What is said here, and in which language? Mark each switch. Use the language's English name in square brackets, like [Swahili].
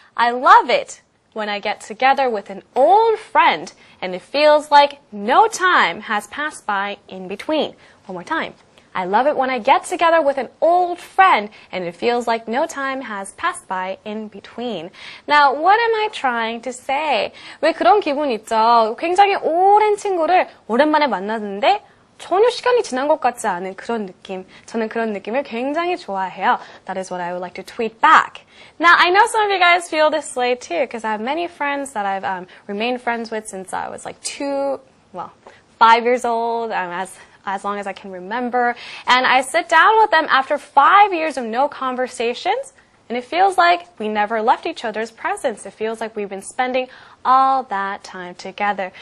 [English] I love it when I get together with an old friend and it feels like no time has passed by in between. One more time. I love it when I get together with an old friend and it feels like no time has passed by in between. Now, what am I trying to say? [Korean] 왜 그런 기분 있죠? 굉장히 오랜 친구를 오랜만에 만났는데 전혀 시간이 지난 것 같지 않은 그런 느낌. 저는 그런 느낌을 굉장히 좋아해요. [English] That is what I would like to tweet back. Now, I know some of you guys feel this way too, because I have many friends that I've remained friends with since I was like 5 years old, as long as I can remember. And I sit down with them after 5 years of no conversations, and it feels like we never left each other's presence. It feels like we've been spending all that time together.